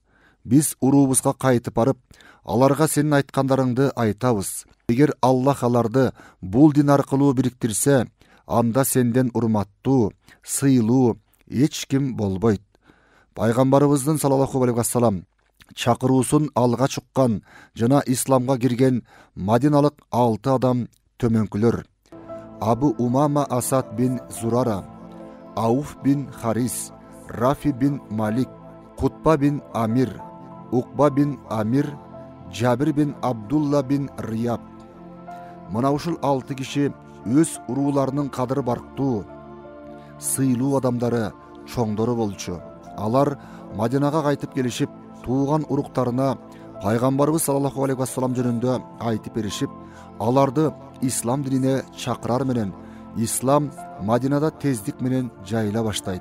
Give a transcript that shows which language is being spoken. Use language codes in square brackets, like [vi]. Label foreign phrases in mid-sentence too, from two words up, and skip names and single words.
[ky] Биз уруубузга кайтып барып, аларга сенин айткандарыңды айтабыз. Эгер Аллах аларды бул дин аркылуу бириктирсе, анда сенден урматтуу, сыйлуу эч ким болбойт. Пайгамбарыбыздын [ar] صلى الله عليه وسلم [ky] чакыруусун алга чуккан жана исламга кирген мадиналык 6 адам төмөнкүлөр. Абу Умама Асад бин Зурара, Ауф бин Харис, Рафи бин Малик, Кутба бин Амир, Укба бин Амир, Жабир бин Абдулла бин Рияб. Мына ушул 6 киши өз урууларынын кадыр барктуу, сыйлуу адамдары, чоңдору болчу. Алар Мадинага кайтып келишип, тууган уруктарына пайгамбарыбыз [ar] صلى الله عليه وسلم [ky] жөнүндө айтып беришип, аларды ислам динине чакырар менен, ислам Мадинада тездик менен жайыла баштайт.